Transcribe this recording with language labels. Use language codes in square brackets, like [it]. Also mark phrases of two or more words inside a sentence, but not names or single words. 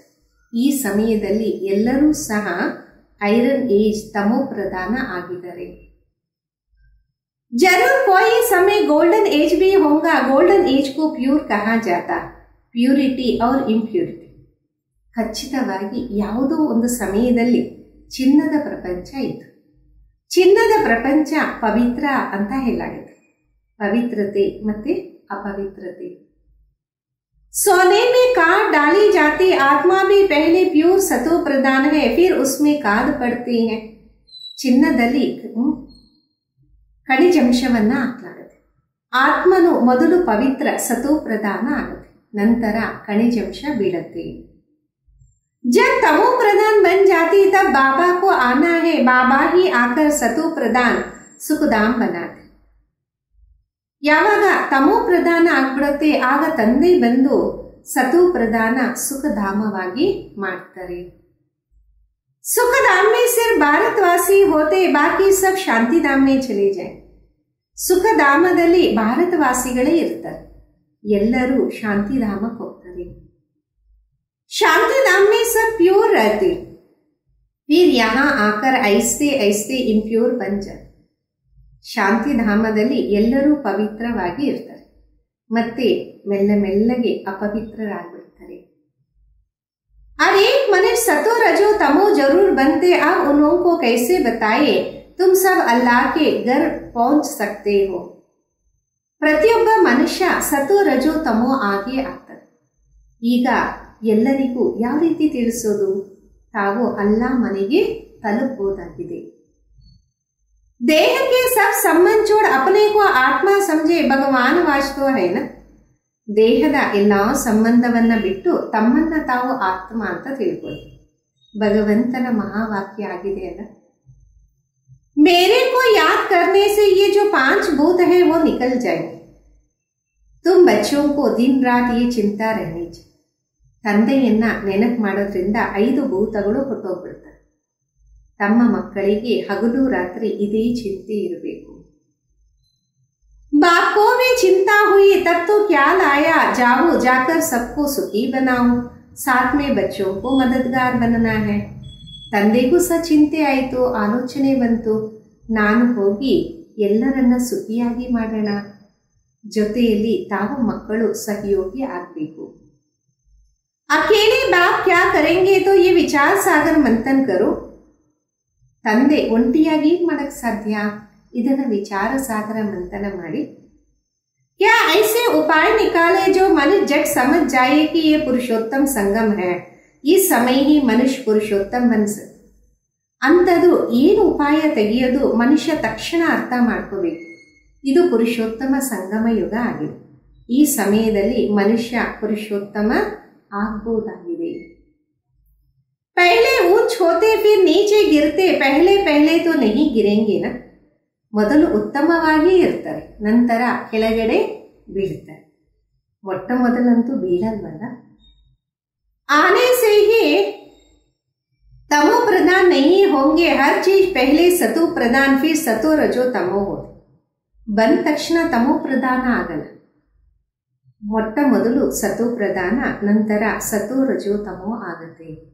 [kn] ಈ ಸಮಯದಲ್ಲಿ ಎಲ್ಲರೂ ಸಹ [en] iron age [kn] ತಮೋ ಪ್ರಧಾನ ಆಗಿದ್ದಾರೆ. [hi] जरूर कोई समय [en] golden age [hi] भी होगा. [en] golden age [hi] को प्यूर कहा जाता, [en] ಪ್ಯೂರಿಟಿ और ಇಂಪ್ಯೂರಿಟಿ. [kn] ಖಚಿತವಾಗಿ ಯಾವುದೋ ಒಂದು ಸಮಯದಲ್ಲಿ ಚಿನ್ನದ ಪ್ರಪಂಚ ಇತ್ತು. ಚಿನ್ನದ ಪ್ರಪಂಚ ಪವಿತ್ರ ಅಂತ ಹೇಳಲಾಗುತ್ತೆ. ಪವಿತ್ರತೆ ಮತ್ತೆ अपवित्रते। [hi] सोने में काट डाली जाती आत्मा भी पहले प्योर सतो प्रधान है, फिर उसमें काद पड़ती है। [kn] ಚಿನ್ನದಲ್ಲಿ ಖನಿಜಾಂಶವನ್ನ ಹಾಕಲಾಗುತ್ತೆ. ಆತ್ಮನು ಮೊದಲು ಪವಿತ್ರ ಸತೋ ಪ್ರಧಾನ ಆಗುತ್ತೆ, ನಂತರ ಖನಿಜಾಂಶ ಬೀಳುತ್ತೆ. [hi] जब तमो प्रधान बन जाती तब बाबा को आना है, बाबा ही आकर सतो प्रधान सुखधाम बनाते. [kn] ಯಾವಾಗ ತಮೋ ಪ್ರಧಾನ ಆಗ್ಬಿಡುತ್ತೆ ಆಗ ತಂದೆ ಬಂದು ಸತೋ ಪ್ರಧಾನ ಸುಖಧಾಮವಾಗಿ ಮಾಡ್ತಾರೆ. [hi] सुखधाम में सिर्फ भारतवासी होते, बाकी सब शांतिधाम में चले जाए. [kn] ಸುಖಧಾಮದಲ್ಲಿ ಭಾರತವಾಸಿಗಳೇ ಇರ್ತಾರೆ, ಎಲ್ಲರೂ ಶಾಂತಿಧಾಮಕ್ಕೆ ಹೋಗ್ತಾರೆ. [hi] शांतिधाम में सब प्योर रहते, फिर यहाँ आकर ऐसे ऐसे इम्प्योर बन जाते. [kn] ಶಾಂತಿಧಾಮದಲ್ಲಿ ಎಲ್ಲರೂ ಪವಿತ್ರವಾಗಿ ಇರ್ತಾರೆ, ಮತ್ತೆ ಮೆಲ್ಲ ಮೆಲ್ಲಗೆ ಅಪವಿತ್ರರಾಗ್ಬಿಡ್ತಾರೆ. [hi] और एक मनुष्य सतो रजो तमो जरूर बनते, अब उन लोगों को कैसे बताए तुम सब अल्लाह के घर पहुंच सकते हो. [kn] ಪ್ರತಿಯೊಬ್ಬ ಮನುಷ್ಯ ಸತೋ ರಜೋ ತಮೋ ಆಗಿ ಆಗ್ತಾರೆ. ಈಗ ಎಲ್ಲರಿಗೂ ಯಾವ ರೀತಿ ತಿಳಿಸೋದು? ತಾವು ಅಲ್ಲಾ ಮನೆಗೆ ತಲುಪಬಹುದಾಗಿದೆ. [hi] देह के सब संबंध छोड़ अपने को आत्मा समझे, भगवान वास्तव है ना. [kn] ದೇಹದ ಎಲ್ಲಾ ಸಂಬಂಧವನ್ನ ಬಿಟ್ಟು ತಮ್ಮನ್ನ ತಾವು ಆತ್ಮ ಅಂತ ತಿಳ್ಕೊಳ್ಳಿ. ಭಗವಂತನ ಮಹಾವಾಕ್ಯ ಆಗಿದೆ ಅಲ್ಲ. [hi] मेरे को याद करने से ये जो 5 भूत है वो निकल जाएंगे. तुम बच्चों को दिन रात ये चिंता रहनी चाहिए. [kn] ತಂದೆಯನ್ನ ನೆನಪು ಮಾಡೋದ್ರಿಂದ 5 ಭೂತಗಳು ಹೊಟ್ಟೋಗ್ಬಿಡ್ತಾರೆ. ತಮ್ಮ ಮಕ್ಕಳಿಗೆ ಹಗಲು ರಾತ್ರಿ ಇದೇ ಚಿಂತೆ ಇರಬೇಕು. [hi] बाप को भी चिंता हुई तब तो क्या लाया, जाओ जाकर सबको सुखी बनाओ, साथ में बच्चों को मददगार बनना है. [kn] ತಂದೆಗೂ ಸಹ ಚಿಂತೆ ಆಯಿತು, ಆಲೋಚನೆ ಬಂತು, ನಾನು ಹೋಗಿ ಎಲ್ಲರನ್ನ ಸುಖಿಯಾಗಿ ಮಾಡೋಣ, ಜೊತೆಯಲ್ಲಿ ತಾವು ಮಕ್ಕಳು ಸಹಯೋಗಿ ಆಗಬೇಕು. [hi] अकेले बाप क्या करेंगे तो ये विचार सागर मंथन करो. [kn] ತಂದೆ ಒಂಟಿಯಾಗಿ ಮಾಡಕ್ ಸಾಧ್ಯ? ಇದನ್ನ ವಿಚಾರ ಸಾಗರ ಮಂಥನ ಮಾಡಿ. [hi] क्या ऐसे उपाय निकाले जो मनुष्य झट समझ जाए कि ये पुरुषोत्तम संगम है, इस समय ही मनुष्य पुरुषोत्तम बन सकते. [kn] ಅಂಥದ್ದು ಏನು ಉಪಾಯ ತೆಗೆಯೋದು? ಮನುಷ್ಯ ತಕ್ಷಣ ಅರ್ಥ ಮಾಡ್ಕೋಬೇಕು, ಇದು ಪುರುಷೋತ್ತಮ ಸಂಗಮ ಯುಗ ಆಗಿದೆ. ಈ ಸಮಯದಲ್ಲಿ ಮನುಷ್ಯ ಪುರುಷೋತ್ತಮ ಆಗಬಹುದಾಗಿದೆ. [hi] पहले ऊंच होते फिर नीचे गिरते, पहले पहले तो नहीं गिरेंगे ना. [kn] ಮೊದಲು ಉತ್ತಮವಾಗಿ ಇರ್ತಾರೆ, ನಂತರ ಕೆಳಗಡೆ ಬೀಳ್ತಾರೆ. ಮೊಟ್ಟ ಮೊದಲಂತೂ ಬೀಳಲ್ವಲ್ಲ. [hi] आने से ही तमो प्रधान नहीं होंगे, हर चीज पहले सतो प्रधान फिर सतो रजो तमो हो. [kn] ಬಂದ ತಕ್ಷಣ ತಮೋ ಪ್ರಧಾನ ಆಗಲ್ಲ, ಮೊಟ್ಟ ಮೊದಲು ಸತೋ ಪ್ರಧಾನ, ನಂತರ ಸತೋ ರಜೋ ತಮೋ ಆಗುತ್ತೆ.